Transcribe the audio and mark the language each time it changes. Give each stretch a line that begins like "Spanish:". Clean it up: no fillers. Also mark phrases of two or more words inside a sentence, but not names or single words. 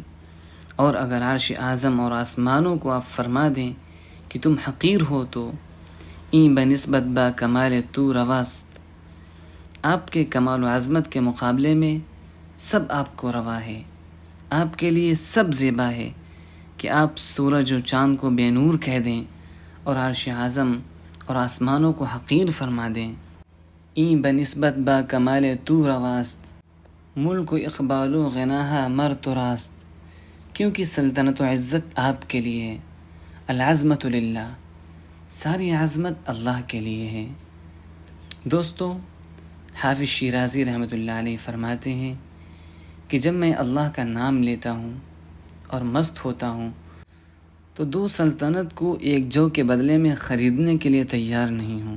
Urdu: اور اگر عرش اعظم اور آسمانوں کو آپ فرما دیں کہ تم حقیر ہو تو
Persian: این بنسبت با کمال تو رواست،
Urdu: آپ کے کمال و عظمت کے مقابلے میں سب آپ کو روا ہے، آپ کے لیے سب زیبا ہے کہ آپ سورج و چاند کو بے نور کہہ دیں اور عرش اعظم اور آسمانوں کو حقیر فرما دیں۔
Persian: این بنسبت با کمال تو رواست، ملک و اقبال و غناہا مر تو راست،
Urdu: کیونکہ سلطنت و عزت آپ کے لیے ہے،
Arabic: العظمت للہ،
Urdu: ساری عظمت اللہ کے لیے ہے۔ دوستو، حافظ شیرازی رحمۃ اللہ علیہ فرماتے ہیں کہ جب میں اللہ کا نام لیتا ہوں اور مست ہوتا ہوں تو 2 سلطنت کو ایک جو کے بدلے میں خریدنے کے لیے تیار نہیں ہوں۔